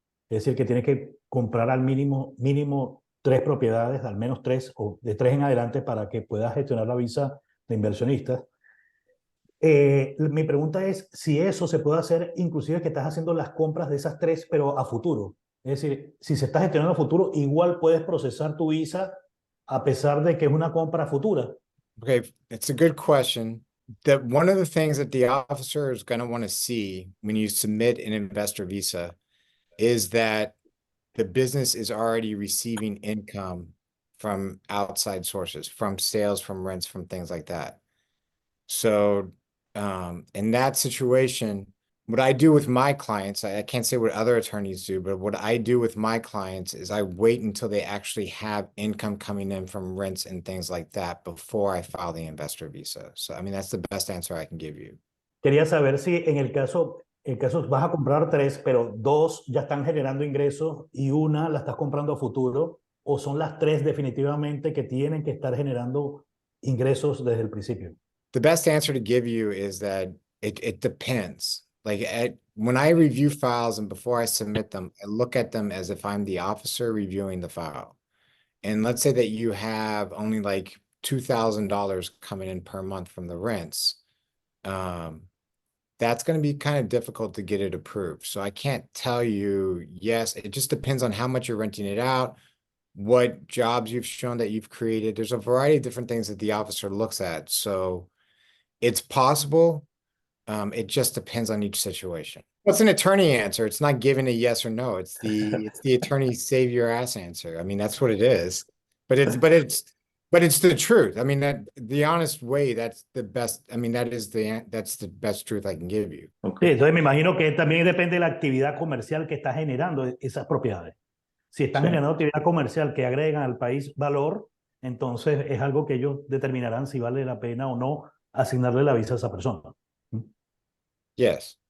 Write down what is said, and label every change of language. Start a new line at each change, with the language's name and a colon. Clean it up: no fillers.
Spanish: Es decir, que tiene que comprar al mínimo 3 propiedades, al menos 3 o de 3 en adelante para que pueda gestionar la visa de inversionistas. Mi pregunta es si eso se puede hacer, inclusive que estás haciendo las compras de esas 3, pero a futuro. Es decir, si se está gestionando a futuro, igual puedes procesar tu visa a pesar de que es una compra futura.
English: Okay, it's a good question. That one of the things that the officer is going to want to see when you submit an investor visa is that the business is already receiving income from outside sources, from sales, from rents, from things like that. So, in that situation, what I do with my clients, I can't say what other attorneys do, but what I do with my clients is I wait until they actually have income coming in from rents and things like that before I file the investor visa. So, I mean, that's the best answer I can give you.
Spanish: Quería saber si en el caso vas a comprar 3, pero 2 ya están generando ingresos y una la estás comprando a futuro, o son las 3 definitivamente que tienen que estar generando ingresos desde el principio.
English: The best answer to give you is that it depends. Like when I review files and before I submit them, I look at them as if I'm the officer reviewing the file. And let's say that you have only like $2,000 coming in per month from the rents. That's going to be kind of difficult to get it approved. So I can't tell you, yes, it just depends on how much you're renting it out, what jobs you've shown that you've created. There's a variety of different things that the officer looks at. So it's possible. It just depends on each situation. What's an attorney answer? It's not giving a yes or no. It's the attorney save your ass answer. I mean, that's what it is. But it's the truth. I mean, that the honest way, that's the best. I mean, that's the best truth I can give you.
Spanish: Sí, entonces me imagino que también depende de la actividad comercial que está generando esas propiedades. Si están Sí. generando actividad comercial que agregan al país valor, entonces es algo que ellos determinarán si vale la pena o no asignarle la visa a esa persona.
English: Yes.